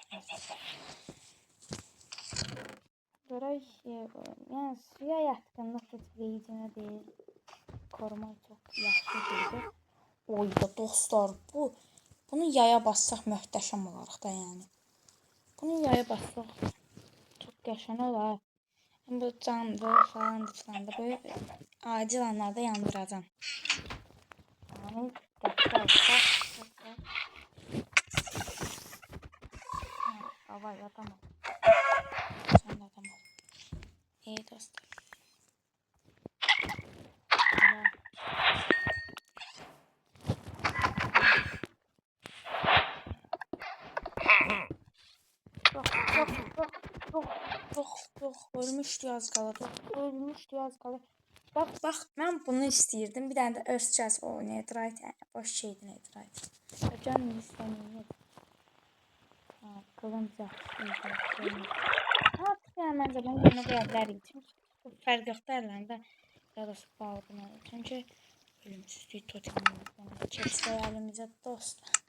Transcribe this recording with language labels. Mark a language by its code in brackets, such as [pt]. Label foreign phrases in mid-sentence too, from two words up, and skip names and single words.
[az] Görək, yəni suya yatkınlıq heç vecinə deyil. Korumaq çox yaxşı şeydir. Oy da dostlar, bunu yaya bassaq möhtəşəm olarıq da yəni. Bunu yaya bassaq çox qəşəng olar. [tr] Bu candır falan da böyle acil anlarda yandıracağım. Yani dikkatli olsak. Havay adam ol. Sen de adam ol. İyi dostlar. Yok, ölmüştü az kala. Ölmüştü az kala. Bak, ben bunu istəyirdim. [az] Bir dənə də Earthchest o Netherite, yəni boş şeydi Netherite. Canım istəmir. Kılınc yaxşı. Yəni məncə bunu yerine qoya bilərik. Çünki fərq yoxdur əllərində. Ya da spawnı. Çünki ölümsüzlük totemini keçsə əlimizə dost.